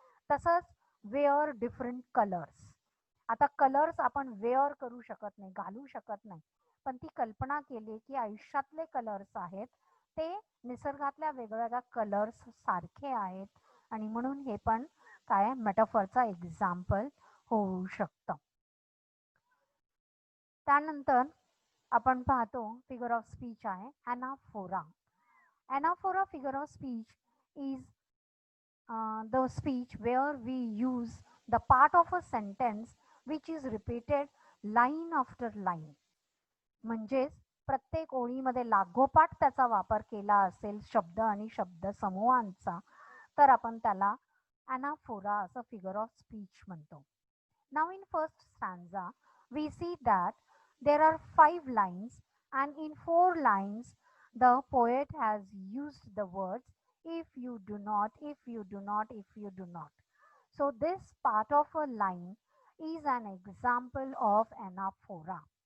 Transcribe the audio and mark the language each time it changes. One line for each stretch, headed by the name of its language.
Marathi: तसंच
English: Wear different colours.
Marathi: आता colours आपण वेअर करू शकत नाही, घालू शकत नाही, पण ती कल्पना केली की आयुष्यातले कलर्स आहेत ते निसर्गातल्या वेगवेगळ्या कलर्स सारखे आहेत आणि म्हणून हे पण काय मेटाफरचा एक्झाम्पल होऊ शकतं. त्यानंतर आपण पाहतो फिगर ऑफ स्पीच आहे ॲनाफोरा.
English: Anaphora figure of speech is the speech where we use the part of a sentence which is repeated line after line.
Marathi: म्हणजेच प्रत्येक ओळीमध्ये लागोपाठ त्याचा वापर केला असेल शब्द आणि शब्द समूहांचा, तर आपण त्याला ॲनाफोरा असं फिगर ऑफ स्पीच म्हणतो.
English: Now in first stanza we see that there are 5 lines and in 4 lines the poet has used the words if you do not, if you do not, if you do not. So this part of a line is an example of anaphora.